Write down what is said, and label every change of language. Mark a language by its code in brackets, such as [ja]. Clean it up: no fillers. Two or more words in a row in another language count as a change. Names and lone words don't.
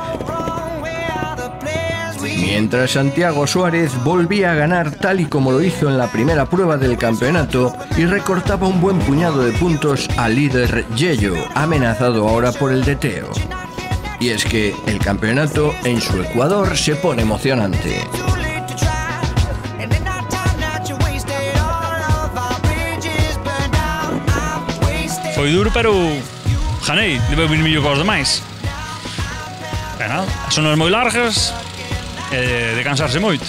[es] Mientras Santiago Suárez volvía a ganar tal y como lo hizo en la primera prueba del campeonato y recortaba un buen puñado de puntos al líder Yello, amenazado ahora por el de Teo. Y es que el campeonato en su Ecuador se pone emocionante. [gl] Foi duro, pero ganei, debe vir millor cos demais. E nada, son moi largas, de cansarse moito.